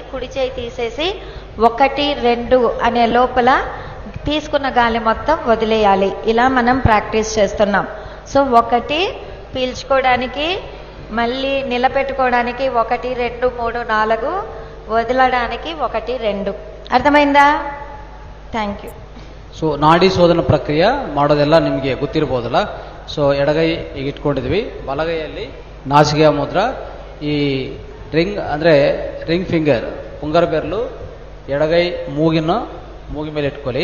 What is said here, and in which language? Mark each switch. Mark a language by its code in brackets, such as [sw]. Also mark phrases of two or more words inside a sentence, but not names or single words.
[te] కుడి చేయి తీసేసి 1 2 అనే లోపల తీసుకున్న గాలి మొత్తం వదిలేయాలి. ఇలా మనం ప్రాక్టీస్ చేస్తున్నాం. సో 1 పీల్చుకోవడానికి, మళ్ళీ నిలబెట్టుకోవడానికి 1 2 3 4, వదలడానికి 1 2. అర్థమైందా? [en] thank you. [kn] ಸೊ ನಾಡಿ ಶೋಧನ ಪ್ರಕ್ರಿಯೆ ಮಾಡೋದೆಲ್ಲ ನಿಮಗೆ ಗೊತ್ತಿರಬಹುದಲ್ಲ. ಸೊ ಎಡಗೈ ಈಗ ಇಟ್ಕೊಂಡಿದ್ವಿ, ಬಲಗೈಯಲ್ಲಿ ನಾಸಿಕೆಯ ಮುದ್ರ, ಈ ರಿಂಗ್ ಅಂದ್ರೆ [en] ring finger [kn] ಉಂಗರ ಬೆರಳು ಎಡಗೈ ಮೂಗಿ ಮೇಲೆ ಇಟ್ಕೊಳ್ಳಿ.